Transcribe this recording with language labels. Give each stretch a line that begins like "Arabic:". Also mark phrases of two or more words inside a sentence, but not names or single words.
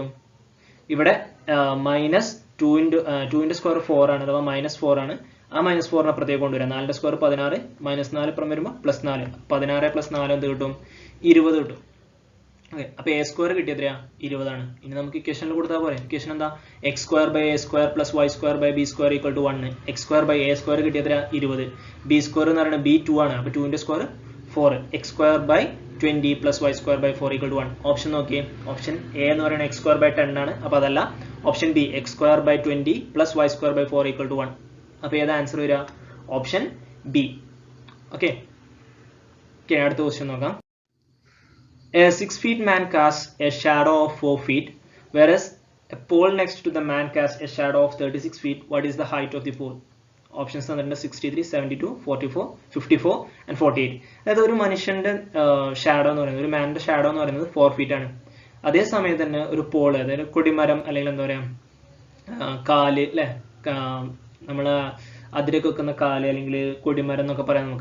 Malayalam: ഇവിടെ -2 × 2 × 4 ആണ്, അഥവാ -4 ആണ്. ആ -4നെ അപ്പുറത്തേക്ക് കൊണ്ടുവരാം. 4 ന്റെ സ്ക്വയർ 16, -4 ഇപ്പുറം വരുമ്പോൾ +4. 16 + 4 എന്ത് കിട്ടും? 20 കിട്ടും. ഓക്കെ, അപ്പോൾ a² കിട്ടിയ എത്രയാ? 20 ആണ്. ഇനി നമുക്ക് ഇക്വേഷനിൽ കൊടുത്താൽ പോലെ. ഇക്വേഷൻ എന്താ? x²/a² + y²/b² = 1. x²/a² കിട്ടിയ എത്രയാ? 20. b² എന്ന് പറയുന്നത് b2 ആണ്. അപ്പോൾ 2 ന്റെ സ്ക്വയർ 4. x²/20 + y²/4 = 1. ഓപ്ഷൻ നോക്കിയേ.
English: option A
Malayalam: എന്ന് പറയുന്നത് x²/10 ആണ്. അപ്പോൾ അതല്ല.
English: option B
Malayalam: x²/20 + y²/4 = 1. അപ്പോൾ ഏതാ ആൻസർ വരിക?
English: option B.
Malayalam: ഓക്കെ, അടുത്ത ക്വസ്റ്റ്യൻ നോക്കാം.
English: A 6 feet man casts a shadow of 4 feet, whereas a pole next to the man casts a shadow of 36 feet. What is the height of the pole?
Malayalam: Options തന്നിട്ടുണ്ട് 63, 72, 44, 54 and 48. അതായത് ഒരു മനുഷ്യന്റെ ഷാഡോ എന്ന് പറയുന്നത്, ഒരു മാൻ്റെ ഷാഡോ എന്ന് പറയുന്നത് 4 feet ആണ്. അതേ സമയത്ത് തന്നെ ഒരു പോൾ, അതായത് കൊടിമരം അല്ലെങ്കിൽ എന്താ പറയുക, കാല് അല്ലേ, നമ്മൾ അതിലേക്ക് വെക്കുന്ന കാല് അല്ലെങ്കിൽ കൊടിമരം എന്നൊക്കെ പറയാം നമുക്ക്.